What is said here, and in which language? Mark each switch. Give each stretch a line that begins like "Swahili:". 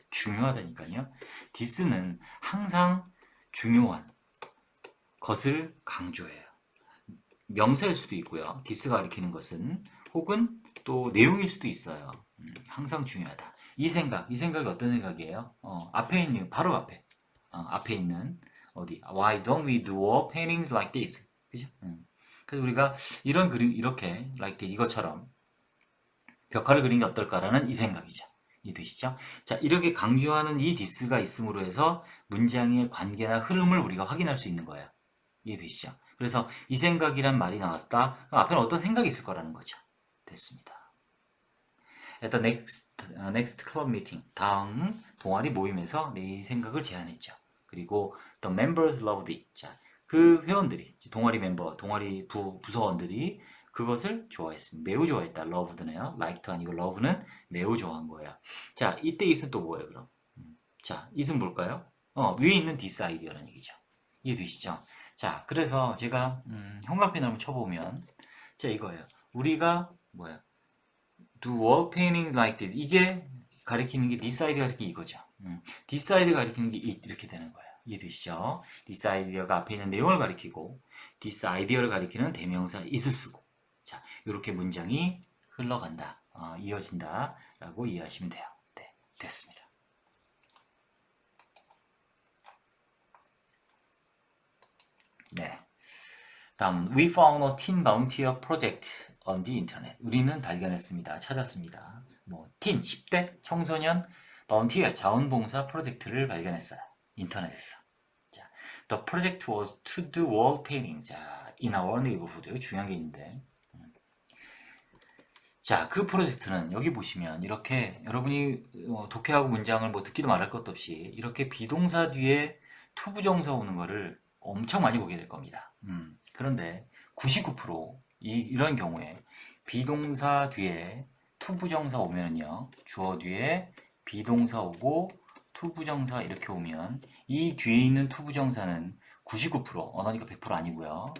Korean: 중요하다니까요. 디스는 항상 중요한 것을 강조해요. 명사일 수도 있고요. 디스가 가리키는 것은 혹은 또 내용일 수도 있어요. 항상 중요하다. 이 생각이 어떤 생각이에요? 앞에 있는 바로 앞에 있는 어디?
English: Why don't we do wall paintings like this?
Korean: 그죠? 그래서 우리가 이런 그림 이렇게
English: like this,
Korean: 이것처럼 벽화를 그리는 게 어떨까라는 이 생각이죠. 이해되시죠? 자, 이렇게 강조하는 이 디스가 있음으로 해서 문장의 관계나 흐름을 우리가 확인할 수 있는 거예요. 이해되시죠? 그래서 이 생각이란 말이 나왔다. 그럼 앞에는 어떤 생각이 있을 거라는 거죠. 됐습니다.
English: At the next club meeting.
Korean: 다음 동아리 모임에서 내 생각을 제안했죠. 그리고
English: the members loved it.
Korean: 자, 그 회원들이, 동아리 멤버, 동아리 부서원들이 그것을 좋아했습니다. 매우 좋아했다. loved네요. liked 아니고 love는 매우 좋아한 거예요. 자, 이때 it은 또 뭐예요, 그럼? 자, it은 뭘까요? 위에 있는
English: this idea
Korean: 라는 얘기죠. 이해되시죠? 자, 그래서 제가 형광펜을 한번 쳐보면 자, 이거예요. 우리가 뭐야?
English: Do wall painting like this.
Korean: 이게 가리키는 게
English: this idea
Korean: 가리키는 이거죠. this idea 가리키는 게 it 이렇게 되는 거예요. 이해되시죠?
English: this idea
Korean: 가 앞에 있는 내용을 가리키고 this idea를 가리키는 대명사 is을 쓰고 자, 이렇게 문장이 흘러간다. 이어진다 라고 이해하시면 돼요. 네, 됐습니다. 네. 다음은
English: We found a teen volunteer project on the internet.
Korean: 우리는 발견했습니다. 찾았습니다. teen, 10대 청소년 volunteer, 자원봉사 프로젝트를 발견했어요. 인터넷에서. 자,
English: the project was to do wall painting.
Korean: 자,
English: in our neighborhood.
Korean: 여기 중요한 게 있는데. 자, 그 프로젝트는 여기 보시면 이렇게 여러분이 독해하고 문장을 듣기도 말할 것도 없이 이렇게 비동사 뒤에 투부정사 오는 거를 엄청 많이 보게 될 겁니다. 그런데 99% 이런 경우에 비동사 뒤에 투부정사 오면은요, 주어 뒤에 비동사 오고 투부정사 이렇게 오면 이 뒤에 있는 투부정사는 99% 언어니까 100% 아니고요.